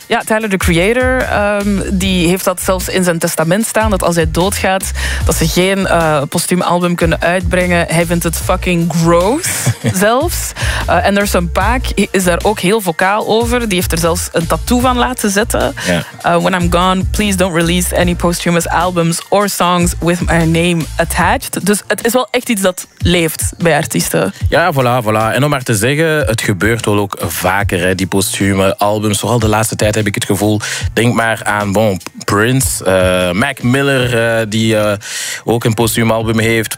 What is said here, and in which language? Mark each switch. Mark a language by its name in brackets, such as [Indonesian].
[Dutch] Ja, Tyler, the Creator, die heeft dat zelfs in zijn testament staan, dat als hij doodgaat, dat ze geen posthume album kunnen uitbrengen. Hij vindt het fucking gross, zelfs. Anderson Paak is daar ook heel vocaal over. Die heeft er zelfs een tattoo van laten zetten. Ja. [English] When I'm gone, please don't release any posthumous albums or songs with my name attached. [Dutch] Dus het is wel echt iets dat leeft bij artiesten. Ja, voilà, voilà. En om maar te zeggen, het gebeurt wel ook vaker, hè, die posthume albums. Vooral de laatste tijd heb ik het gevoel. Denk maar aan bon, Prince, Mac Miller, die ook een posthume album heeft.